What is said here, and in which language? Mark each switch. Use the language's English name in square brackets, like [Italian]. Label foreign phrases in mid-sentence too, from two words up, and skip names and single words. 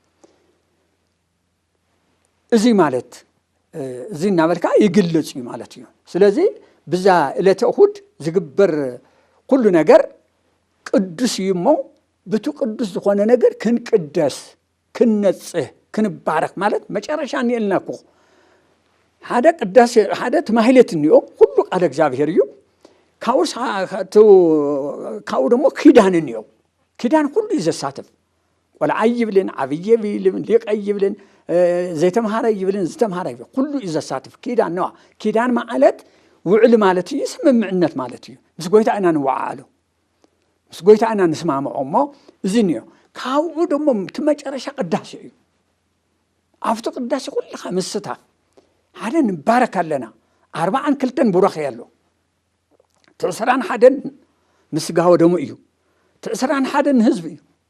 [Tigrinya] እዚ ማለት እዚ እናበልካ ይግለጽ እዩ ማለት እዩ ስለዚ ብዛ ዕለተ እሁድ ዝግበር ኩሉ ነገር ቅዱስ እዩ እሞ ብቱ ቅዱስ ዝኾነ ነገር ክንቅደስ ክንነጽህ ክንባረክ ማለት መጨረሻ እንየልና እኮ ሓደ ቅዳሴ ሓደ ተማህሌት እንዮ ሁሉ ቃል እግዚአብሔር እዩ ካው ደሞ ኪዳን እንዮ ኪዳን ሁሉ ይዘሳተፍ ወላ አይብልን ዓብይ ይብልን ሊቅ ይብልን ዘይተማሃረ ይብልን ዝተማሃረ ይብል ሁሉ ይዘሳተፍ ኪዳን ነው ኪዳን ማለት ውዕል ማለት እዩ ስምምዕነት ማለት እዩ ምስ ጎይታ ኢና ንወዓሎ ምስ ጎይታ ኢና ንስማምዖ እሞ እዚ እንዮ ካው ደሞ መጨረሻ ቅዳሴ እዩ ኣብቲ ቅዳሴ ኩልኻ ምስታፍ ሓደ ንባረክ ኣለና 42 ቡራኽ ያሎ ትዕስራን ሓደን ምስጋው ደሞ እዩ ትዕስራን ሓደን ህዝብ እዩ